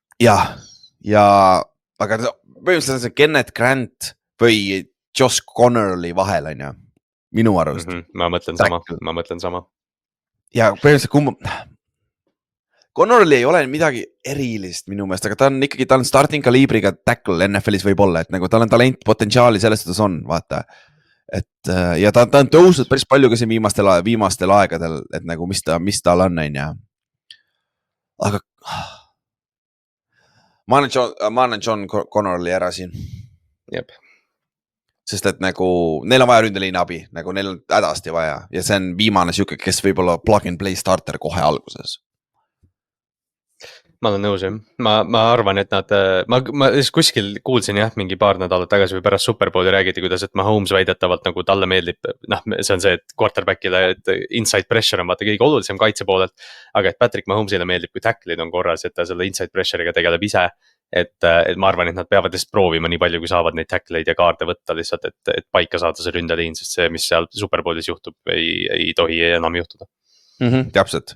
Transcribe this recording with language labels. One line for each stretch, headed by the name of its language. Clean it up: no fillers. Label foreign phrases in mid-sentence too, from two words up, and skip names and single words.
Estonian: Aga põhimõtteliselt see Kenneth Grant või Josh Connerly vahel on ju, minu arvust. Ma mõtlen sama. Ja põhimõtteliselt Connerly ei ole midagi erilist minu meelest, aga ta on starting kaliibriga tackle NFL-is võib-olla, et nagu tal on talent, potentsiaali sellest, et ta on, vaata. Ja ta on tõusnud päris palju ka siin viimastel aegadel, et nagu mis tal on ju. ma annan John Connorli ära siin. Jep. Sest et nagu neil on vaja ründeliini abi, nagu neil on hädasti vaja ja see on viimane siuke, kes võib olla
English: plug and play starter
Estonian: kohe alguses. Ma olen nõus jah, ma arvan, et nad, ma kuskil kuulsin jah, mingi paar nädalat tagasi või pärast Superbowli räägiti, kuidas, et Mahomes väidetavalt nagu talle meeldib, see on see, et quarterback'ile, et
English: inside pressure
Estonian: on vaata kõige olulisem kaitse poolelt. Aga et Patrick Mahomes'ile meeldib, kui tackle'id on korras, et ta selle
English: inside pressure'iga
Estonian: tegeleb ise. Et ma arvan, et nad peavad lihtsalt proovima nii palju, kui saavad neid tackle'id ja kaarte võtta lihtsalt, et paika saada see ründeliin, sest see, mis seal Superbowlis juhtub, ei tohi enam juhtuda. Täpselt.